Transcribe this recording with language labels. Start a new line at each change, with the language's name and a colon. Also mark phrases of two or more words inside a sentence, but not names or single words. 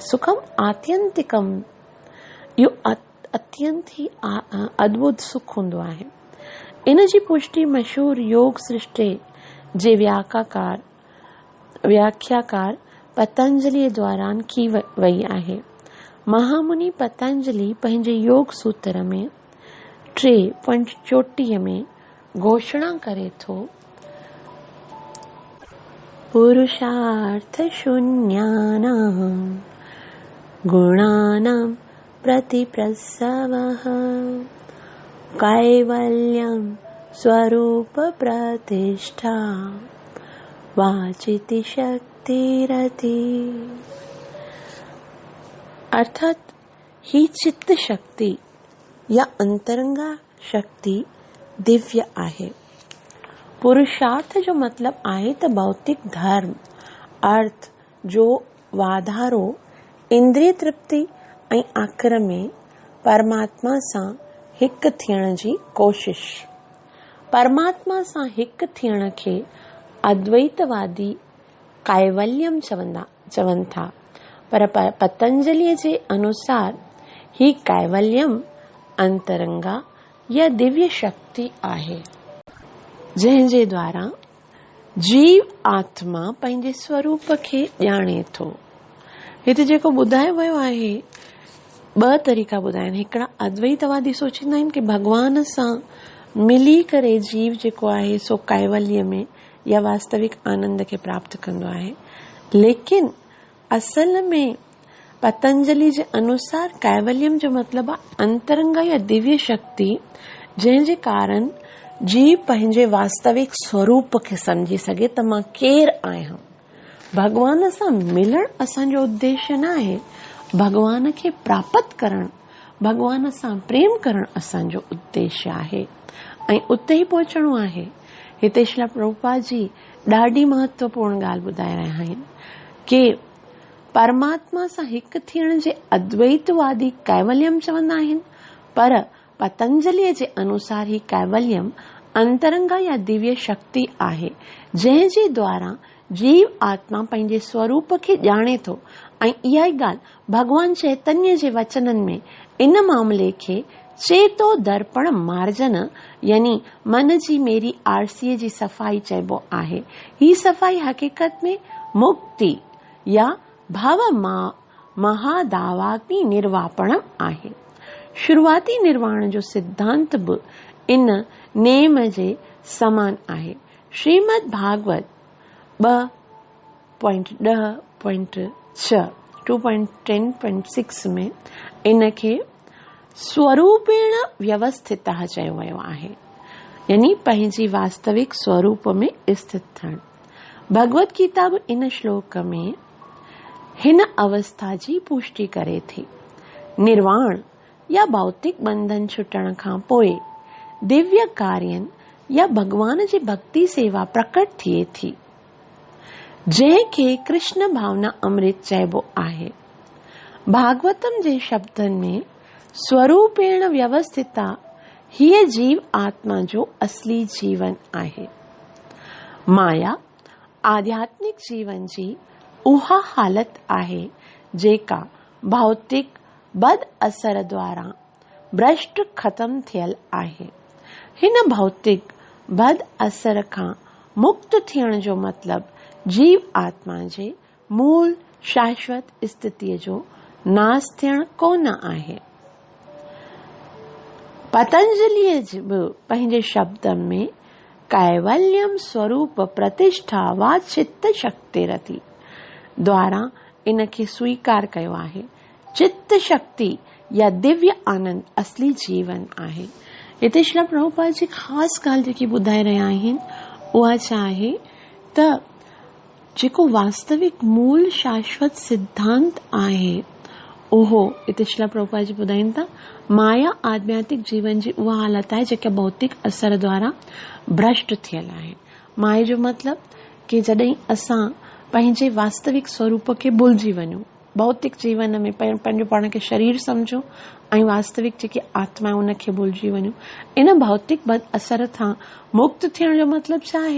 Sanskrit: सुखम आत्यंतिकम,
Sindhi: इहो अत्यंत ई अद्भुत सुख हूंदो आहे। इन जी पुष्टि मशहूर योग सृष्टि जे व्याख्याकार पतंजलि द्वारा की वई आहे। महामुनि पतंजलि पंहिंजे योग सूत्र में 3.34 में घोषणा करे थो,
Sanskrit: पुरुषार्थ शून्यानां गुणानां प्रतिप्रसवः कैवल्यं स्वरूप प्रतिष्ठा वाचिति शक्तिरती।
Sindhi: अर्थात ही चित्त शक्ती या अंतरंगा शक्ती दिव्य आहे। पुरुषार्थ जो मतलब आहे त भौतिक धर्म अर्थ जो वाधारो इंद्रिय तृप्ति ऐं आख़िर में परमात्मा सां हिकु थियण जी कोशिश। परमात्मा सां हिकु थियण खे अद्वैतवादी कैवल्यम चवनि था, पर पतंजलि जे अनुसार ही कैवल्यम अंतरंगा या दिव्य शक्ति आहे, जंहिंजे द्वारा जीव आत्मा पंहिंजे स्वरूप खे ॼाणे थो। हिते जेको ॿुधायो वियो आहे ॿ तरीक़ा ॿुधाया आहिनि। हिकिड़ा अद्वैतवादी सोचींदा आहिनि कि भगवान सां मिली करे जीव जेको आहे सो कैवल्य में या वास्तविक आनंद खे प्राप्त कंदो आहे, लेकिन असल में पतंजलि जे अनुसार कैवल्यम जो मतिलबु आहे अंतरंगा या दिव्य शक्ति, जंहिंजे कारण जीव पंहिंजे वास्तविक स्वरूप खे समझी सघे त मां केरु आहियां। भगवान सां मिलण असांजो उद्देश्य न आहे, भगवान खे प्राप्त करणु, भगवान सां प्रेम करणु असांजो उद्देश्य आहे ऐं उते ई पहुचणो आहे। हिते श्रील प्रभुपाद जी ॾाढी महत्वपूर्ण ॻाल्हि ॿुधाए रहिया आहिनि कि परमात्मा सां हिकु थियण जे अद्वैतवादी कैवल्यम चवंदा आहिनि, पर पतंजलिअ जे अनुसार ही कैवल्यम अंतरंगा या दिव्य शक्ति आहे, जंहिंजे द्वारा जीव आत्मा पंहिंजे स्वरूप खे ॼाणे थो। ऐं इहा ई ॻाल्हि भगवान चैतन्य जे वचननि में इन मामले खे
Sanskrit: चेतो दर्पण मार्जन
Sindhi: यानी मन जी मेरी आरसीअ जी सफ़ाई चइबो आहे। ही सफ़ाई हक़ीक़त में मुक्ति या
Sanskrit: भव महादावाग्नि निर्वापणम
Sindhi: आहे। शुरुआती निर्वाण जो सिद्धांत बि इन नेम जे समान आहे। श्रीमद् भागवत 2.10.6 2.10.6 में इनखे
Sanskrit: स्वरूपेण व्यवस्थितः
Sindhi: चयो वियो आहे, यानी पंहिंजी वास्तविक स्वरूप में स्थित थियणु। भगवत गीता बि इन श्लोक में हिन अवस्था जी पुष्टि करे थी। निर्वाण या भौतिक बंधन छुटण खां पोइ दिव्य कार्यन या भगवान जी भक्ति सेवा प्रकट थिए थी, जंहिंखे कृष्ण भावना अमृत चइबो आहे। भागवतम जे शब्दनि में
Sanskrit: स्वरूपेण व्यवस्थिता
Sindhi: हीअ जीव आत्मा जो असली जीवन आहे। माया आध्यात्मिक जीवन जी उहा हालत आहे जेका भौतिक बद असर द्वारा भ्रष्ट ख़त्म थियल आहे। हिन भौतिक बद असर खां मुक्त थियण जो मतिलबु जीव आत्मा जे मूल शाश्वत स्थितिअ जो नाश थियण कोन आहे। पतंजलिअ बि पंहिंजे शब्दनि में
Sanskrit: कैवल्यम स्वरूप प्रतिष्ठा वा चित्त शक्तिरति
Sindhi: द्वारा इनखे स्वीकार कयो आहे। चित्त शक्ति या दिव्य आनंद असली जीवन आहे। हिते श्री प्रभुपाद जी ख़ासि ॻाल्हि जेकी ॿुधाए रहिया आहिनि उहा छा आहे त जेको वास्तविक मूल शाश्वत सिद्धांत आहे उहो हिते श्री प्रभुपाद जी ॿुधाइनि था माया आध्यात्मिक जीवन जी उहा हालत आहे जेका भौतिक असर द्वारा भ्रष्ट थियल आहे। माया जो मतिलबु कि जॾहिं असां पंहिंजे वास्तविक स्वरूप खे भुलिजी वञूं, भौतिक जीवन में पंहिंजो पाण खे शरीर समझो ऐं वास्तविक जेकी आत्मा आहे उनखे भुलिजी वञूं। इन भौतिक बद असर खां मुक्त थियण जो मतिलबु छा आहे?